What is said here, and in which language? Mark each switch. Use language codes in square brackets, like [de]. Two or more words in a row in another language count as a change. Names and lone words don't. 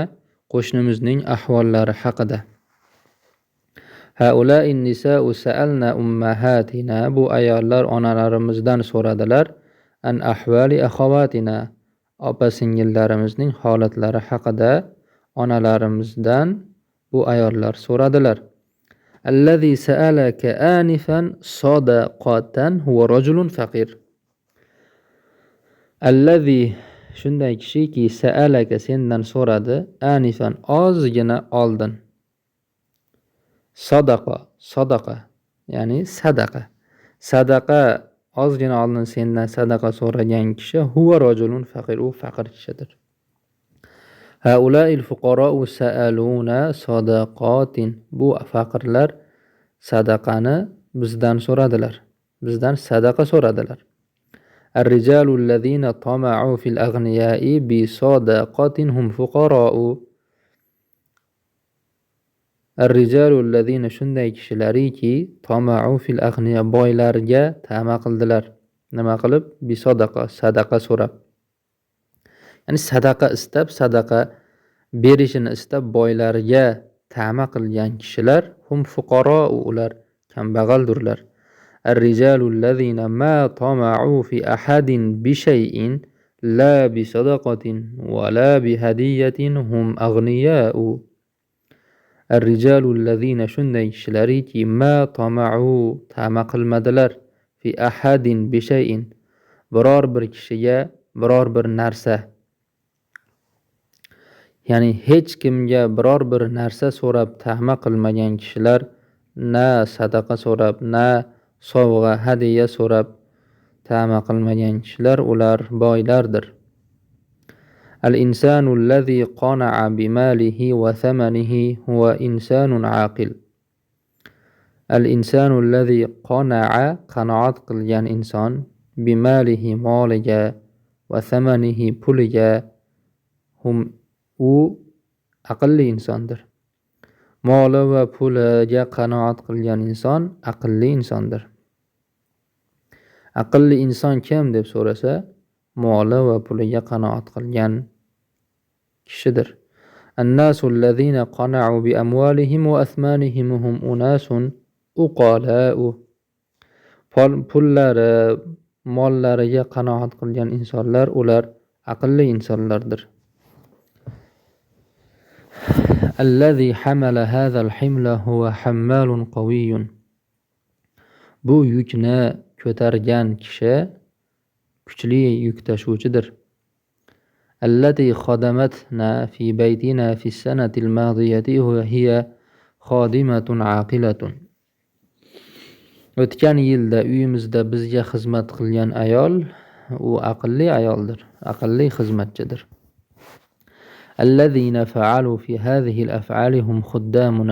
[uz] Qo'shnimizning ahvollari haqida. [ar] هؤلاء النساء سألن أمهاتنا. [uz] Bu ayollar onalarimizdan so'radilar. [ar] عن أحوال أخواتنا. [uz] Opa-singillarimizning holatlari haqida onalarimizdan bu ayollar so'radilar. [ar] الذي سألك آنفا صدقة هو رجل فقير. [uz] Allazi shunday kishiki sa'alaka sendan so'radi anifan ozgina oldin. Sadaqa ya'ni sadaqa. Sadaqa ozgina oldin sendan sadaqa so'ragan kishi [ar] هو رجل فقير, [uz] u faqir kishidir. [ar] هؤلاء الفقراء سألونا صدقة. [uz] Bu faqirlar sadaqani bizdan so'radilar. Bizdan sadaqa so'radilar. [ar] الرجال الذين طمعوا في الأغنياء بصدقة هم فقراء. الرجال الذين [uz] shunday kishilariki [ar] طمعوا في الأغنياء [uz] boylarga tama qildilar. Nima qilib? Bi sadaqa so'rab. Ya'ni sadaqa istab, sadaqa berishini istab boylarga ta'ma qilgan kishilar [ar] هم فقراء, [uz] ular kambag'aldurlar. [ar] الرجال الذين ما طمعوا في أحد بشيء لا بصدقة ولا بهدية هم أغنياء. الرجال الذين [uz] shunday kishilariki [ar] ما طمعوا [uz] ta'ma qilmadilar [ar] في أحد بشيء [uz] biror bir kishiga biror bir narsa, ya'ni hech kimga biror bir narsa so'rab ta'ma qilmagan kishilar na sadaqa so'rab, na sovg'a, hadiya so'rab ta'ma qilmagan kishilar ular boylardir. [ar] الإنسان الذي قنع بماله وثمنه هو إنسان عاقل. الإنسان الذي قنع [uz] qanoat qilgan inson bimalihi moliga va thamanihi puliga u aqlli insondir. Moli va puliga qanoat qilgan inson aqlli insondir. Aqlli inson kim deb so'rasa, moli va puliga qanoat qilgan kishidir. [ar] الناس الذين قنعوا بأموالهم وأثمانهم هم أناس عقلاء. [uz] pullari, mollariga qanoat qilgan insonlar ular aqlli insonlardir. [ar] الذي حمل هذا الحمل هو حمال قوي. [uz] Bu yukni ko'targan kishi kuchli yuk tashuvchidir. [ar] التي خدمتنا في بيتنا في السنة الماضية هي خادمة عاقلة. [uz] O'tgan yilda uyimizda bizga xizmat qilgan ayol, u aqlli ayoldir, aqlli xizmatchidir. [ar] الذين فعلوا في هذه الأفعال هم خدامنا.